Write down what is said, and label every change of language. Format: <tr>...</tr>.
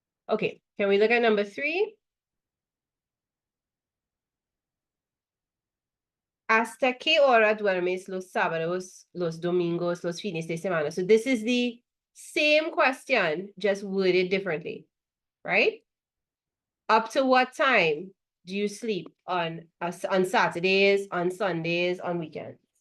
<en>Okay, can we look at number 3?</en> <es>¿Hasta qué hora duermes los sábados, los domingos, los fines de semana?</es> <en>So this is the same question, just worded differently, right? Up to what time do you sleep on Saturdays, on Sundays, on weekends?</en>